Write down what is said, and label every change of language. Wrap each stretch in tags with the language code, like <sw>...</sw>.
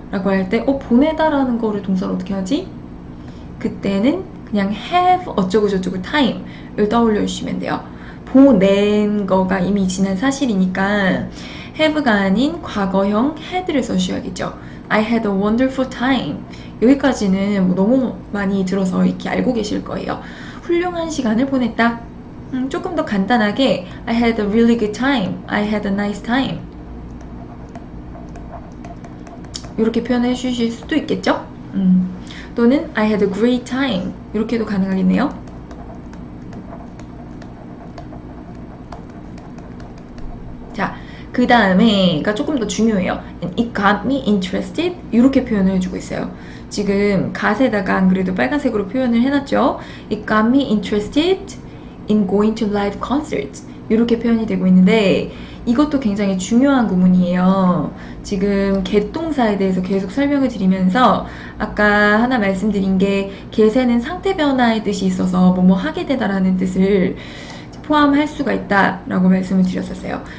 <ko>라고 할 때 보내다라는 거를 동사로 어떻게 하지? 그때는 그냥 have 어쩌고 저쩌고 time을 떠올려 주시면 돼요. 보낸 거가 이미 지난 사실이니까 have가 아닌 과거형 had를 써주셔야겠죠.</ko> <en>I had a wonderful time.</en> <ko>여기까지는 뭐 너무 많이 들어서 이렇게 알고 계실 거예요. 훌륭한 시간을 보냈다.</ko> <en>조금 더 간단하게 I had a really good time. I had a nice time.</en> <ko>이렇게 표현해 주실 수도 있겠죠?</ko> <en>또는 I had a great time.</en> <ko>이렇게도 가능하겠네요. 자, 그 다음에가 조금 더 중요해요.</ko> <en>It got me interested.</en> <ko>이렇게 표현을 해주고 있어요. 지금 gat에다가 안 그래도 빨간색으로 표현을 해놨죠.</ko> <en>It got me interested in going to live concerts.</en> <ko>이렇게 표현이 되고 있는데 이것도 굉장히 중요한 구문이에요. 지금 get 동사에 대해서 계속 설명을 드리면서 아까 하나 말씀드린 게 get에는 상태 변화의 뜻이 있어서 뭐뭐 하게 되다라는 뜻을 포함할 수가 있다라고 말씀을 드렸었어요.</ko>